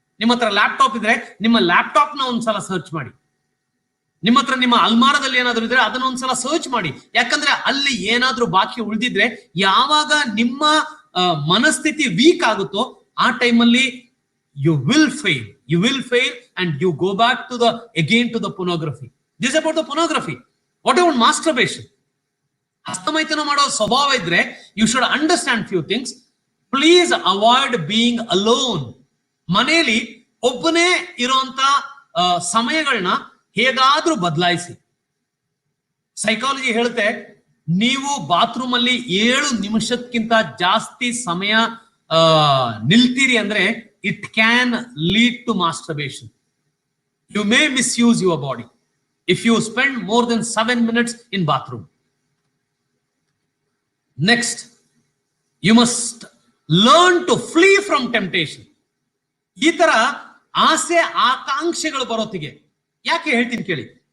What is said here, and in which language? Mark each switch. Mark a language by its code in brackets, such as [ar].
[kn] ನಿಮ್ಮ ಹತ್ರ ಲ್ಯಾಪ್ಟಾಪ್ ಇದ್ರೆ ನಿಮ್ಮ ಲ್ಯಾಪ್ಟಾಪ್ ನ ಒಂದ್ಸಲ ಸರ್ಚ್ ಮಾಡಿ. ನಿಮ್ಮ ಹತ್ರ ನಿಮ್ಮ ಅಲ್ಮಾರದಲ್ಲಿ ಏನಾದ್ರು ಇದ್ರೆ ಅದನ್ನ ಒಂದ್ಸಲ ಸರ್ಚ್ ಮಾಡಿ. ಯಾಕಂದ್ರೆ ಅಲ್ಲಿ ಏನಾದ್ರೂ ಬಾಕಿ ಉಳಿದಿದ್ರೆ ಯಾವಾಗ ನಿಮ್ಮ ಮನಸ್ಥಿತಿ ವೀಕ್ ಆಗುತ್ತೋ ಆ ಟೈಮಲ್ಲಿ [en] you will fail and you go back to the pornography. This is about the pornography. What about masturbation? [kn] ಹಸ್ತಮೈಥುನ ಮಾಡೋ ಸ್ವಭಾವ ಇದ್ರೆ [en] you should understand few things. Please avoid being alone. [kn] ಮನೆಯಲ್ಲಿ ಒಬ್ಬನೇ ಇರುವಂತ ಸಮಯಗಳನ್ನ ಹೇಗಾದ್ರೂ ಬದಲಾಯಿಸಿ. ಸೈಕಾಲಜಿ ಹೇಳುತ್ತೆ, ನೀವು ಬಾತ್ರೂಮ್ ಅಲ್ಲಿ 7 ನಿಮಿಷಕ್ಕಿಂತ ಜಾಸ್ತಿ ಸಮಯ ನಿಲ್ತೀರಿ ಅಂದ್ರೆ [en] it can lead to masturbation. You may misuse your body if you spend more than 7 minutes in bathroom. Next, you must learn to flee from temptation. [kn] ಈ ತರ ಆಸೆ ಆಕಾಂಕ್ಷೆಗಳು ಬರೋತ್ತಿಗೆ ಯಾಕೆ ಹೇಳ್ತೀನಿ ಕೇಳಿ.